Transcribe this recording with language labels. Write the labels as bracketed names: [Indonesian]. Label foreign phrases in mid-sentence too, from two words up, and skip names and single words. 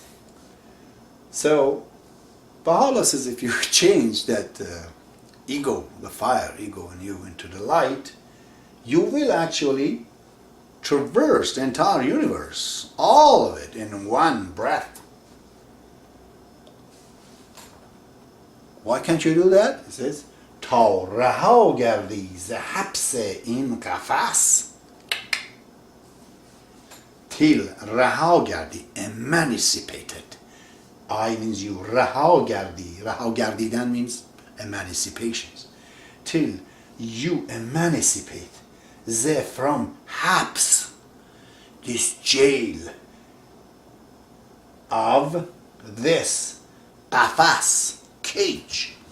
[English] So, Baha'u'llah says if you change that ego, the fire ego in you into the light, you will actually traverse the entire universe, all of it in one breath. Why can't you do that? He says, [Persian] تا رها گردی ز حبس این قفس. Till رها گردی, [English] emancipated. I means you, [Persian] رها گردی. رها گردیدن [English] means emancipation. Till you emancipate the from habs, this jail of this qafas, cage.